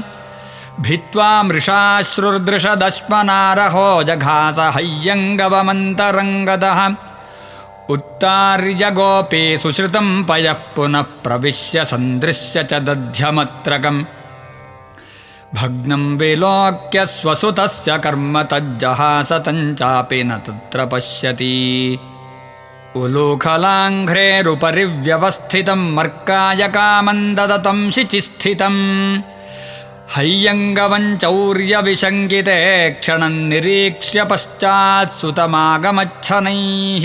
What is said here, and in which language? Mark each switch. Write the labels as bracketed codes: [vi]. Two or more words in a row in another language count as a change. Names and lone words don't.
[sa] ಭಿತ್ವಾ ಮೃಷಾಶ್ರುರ್ದೃಶದಶ್ಮನಾರಹೋ ಜಘಾಸ ಹಯ್ಯಂಗವಮಂತರಂಗದಃ. ಉತ್ತಾರ್ಯ ಗೋಪೀ ಸುಶ್ರುತಂ ಪಯಃ ಪುನಃ ಪ್ರವಿಶ್ಯ ಸಂದೃಶ್ಯ ಚ ದಧ್ಯಮತ್ರಕಂ. ಭಗ್ನಂ ವಿಲೋಕ್ಯ ಸ್ವಸುತಸ್ಯ ಕರ್ಮ ತಜ್ಜಹಾಸ ತಂಚಾಪಿ ನ ತತ್ರ ಪಶ್ಯತಿ. ಉಲೂಖಲಾಂಘ್ರೇರುಪರಿ ವ್ಯವಸ್ಥಿತಂ ಮರ್ಕಾಯ ಕಾಮಂ ದದತಂ ಶಿಚಿಸ್ಥಿತಂ. ಹಯ್ಯಂಗವಂಚೌರ್ಯವಿಶಂಕಿತೆ ಕ್ಷಣಂ ನಿರೀಕ್ಷ್ಯ ಪಶ್ಚಾತ್ ಸುತಮಾಗಮಚ್ಛನೈಃ.